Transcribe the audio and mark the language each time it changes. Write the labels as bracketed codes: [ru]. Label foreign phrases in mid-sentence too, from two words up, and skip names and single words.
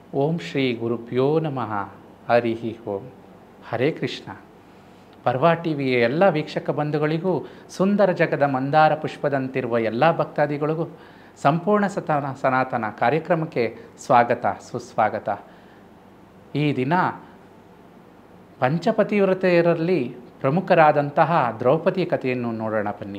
[sa] ಓಂ ಶ್ರೀ ಗುರುಭ್ಯೋ ನಮಃ. ಹರಿ ಓಂ. ಹರೇ ಕೃಷ್ಣ. [kn] ಪರ್ವ ಟಿವಿಯ ಎಲ್ಲ ವೀಕ್ಷಕ ಬಂಧುಗಳಿಗೂ, ಸುಂದರ ಜಗದ ಮಂದಾರ ಪುಷ್ಪದಂತಿರುವ ಎಲ್ಲ ಭಕ್ತಾದಿಗಳಿಗೂ ಸಂಪೂರ್ಣ ಸನಾತನ ಕಾರ್ಯಕ್ರಮಕ್ಕೆ ಸ್ವಾಗತ, ಸುಸ್ವಾಗತ. ಈ ದಿನ ಪಂಚಪತಿವ್ರತೆಯರಲ್ಲಿ ಪ್ರಮುಖರಾದಂತಹ ದ್ರೌಪದಿ ಕಥೆಯನ್ನು ನೋಡೋಣ ಬನ್ನಿ.